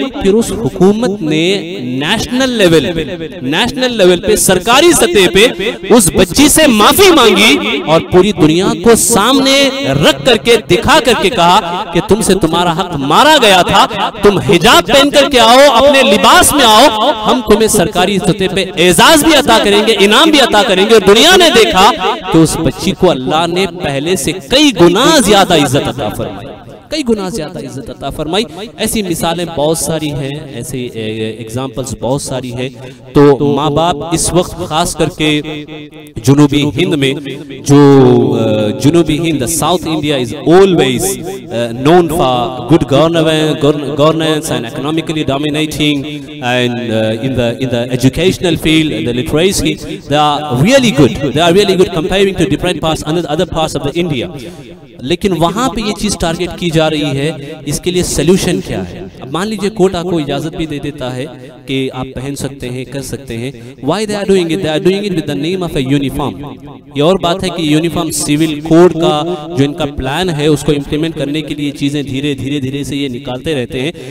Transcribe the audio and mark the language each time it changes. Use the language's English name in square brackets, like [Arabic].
[Hindi] फिर उस हुकूमत ने नेशनल लेवल पे, सरकारी सतह पे उस बच्ची से माफी मांगी और पूरी दुनिया को सामने रख करके, दिखा करके कहा कि तुमसे तुम्हारा हक मारा गया था, तुम हिजाब पहन करके आओ, अपने लिबास में आओ, हम तुम्हें सरकारी सतह पे एजाज भी अता करेंगे, इनाम भी अता करेंगे। और दुनिया ने देखा कि उस बच्ची को अल्लाह ने पहले से कई गुना ज्यादा इज्जत अता फरमाई, कई गुना ज्यादा इज्जत अता फरमाई। ऐसी मिसालें बहुत सारी हैं, ऐसे एग्जाम्पल्स बहुत सारी हैं। तो माँ बाप इस वक्त खास करके जुनूबी हिंद में, जो जुनूबी Hind, [English] South India is always known for good governance and economically dominating, and in the educational field, the literacy, they are really good comparing to different parts, other parts of the India. [Hindi] लेकिन वहां पे ये चीज target की जा रही है। इसके लिए सोल्यूशन क्या है? अब मान लीजिए कोर्ट आपको इजाजत भी दे देता है कि आप पहन सकते हैं, कर सकते हैं। [English] Why they are doing it? They are doing it with the name of a uniform. [Hindi] ये और बात है कि यूनिफॉर्म सिविल कोड का जो इनका प्लान है, उसको इम्प्लीमेंट करने के लिए चीजें धीरे से ये निकालते रहते हैं।